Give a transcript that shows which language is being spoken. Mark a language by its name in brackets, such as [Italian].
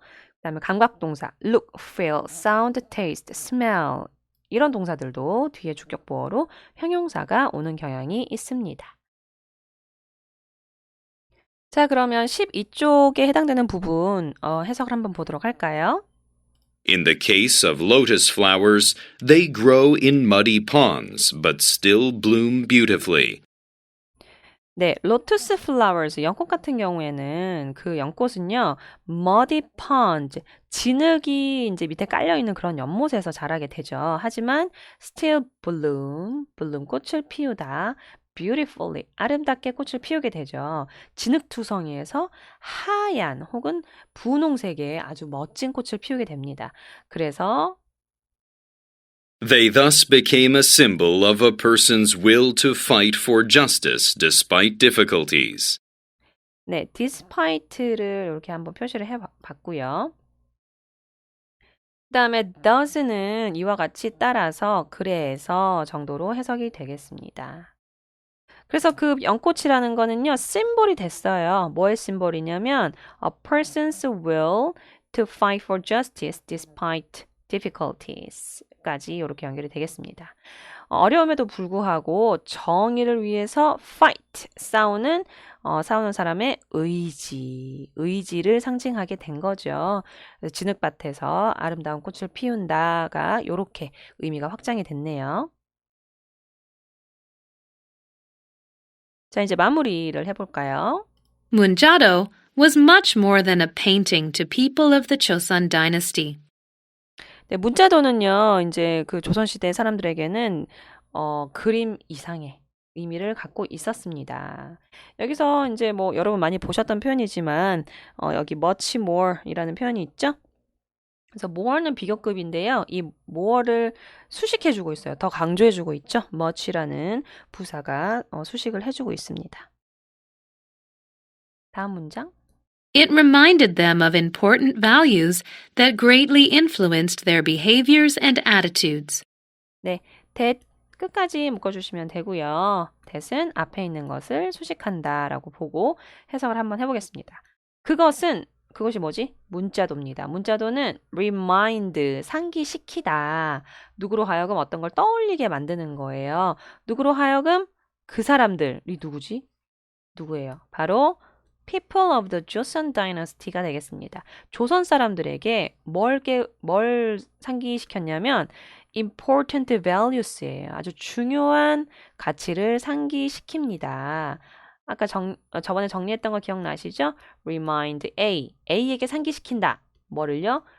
[Korean] 그 다음에 감각동사 [English] look, feel, sound, taste, smell [Korean] 이런 동사들도 뒤에 주격 보어로 형용사가 오는 경향이 있습니다. 자, 그러면 12쪽에 해당되는 부분 해석을 한번 보도록 할까요? [English] In the case of lotus flowers, they grow in muddy ponds, but still bloom beautifully. [Korean] 네, [English] lotus flowers, [Korean] 연꽃 같은 경우에는 그 연꽃은요, [English] muddy pond, [Korean] 진흙이 이제 밑에 깔려있는 그런 연못에서 자라게 되죠. 하지만 [English] still bloom, [Korean] 꽃을 피우다, beautifully, 아름답게 꽃을 피우게 되죠. 진흙투성이에서 하얀 혹은 분홍색의 아주 멋진 꽃을 피우게 됩니다. 그래서 [English] They thus became a symbol of a person's will to fight for justice despite difficulties. [Korean] 네, despite를 이렇게 한번 표시를 해봤고요. 그 다음에 does는 이와 같이 따라서 그래서 정도로 해석이 되겠습니다. 그래서 그 연꽃이라는 거는요, 심볼이 됐어요. 뭐의 심볼이냐면 [English] a person's will to fight for justice despite [Korean] difficulties까지 이렇게 연결이 되겠습니다. 어려움에도 불구하고 정의를 위해서 fight, 싸우는 사람의 의지를 상징하게 된 거죠. 그래서 진흙밭에서 아름다운 꽃을 피운다가 이렇게 의미가 확장이 됐네요. 자, 이제 마무리를 해볼까요? [English] Munjado was much more than a painting to people of the Chosun dynasty. [Korean] 네, 문자도는요, 이제 그 조선시대 사람들에게는 그림 이상의 의미를 갖고 있었습니다. 여기서 이제 뭐 여러분 많이 보셨던 표현이지만, 여기 much more이라는 표현이 있죠? 그래서 more는 비교급인데요. 이 more를 수식해주고 있어요. 더 강조해주고 있죠? much라는 부사가 수식을 해주고 있습니다. 다음 문장. [English] It reminded them of important values that greatly influenced their behaviors and attitudes. [Korean] 네, that 끝까지 묶어주시면 되고요. that은 앞에 있는 것을 수식한다 라고 보고 해석을 한번 해보겠습니다. 그것이 뭐지? 문자도입니다. 문자도는 remind, 상기시키다. 누구로 하여금 어떤 걸 떠올리게 만드는 거예요. 누구로 하여금 그 사람들이 누구지? 누구예요? [English] 바로 People of the Joseon Dynasty가 되겠습니다. [Korean] 조선 사람들에게 뭘 상기시켰냐면 [English] important values [Korean] 예요. 아주 중요한 가치를 상기시킵니다. 아까 저번에 정리했던 거 기억나시죠? Remind A에게 상기시킨다. 뭐를요?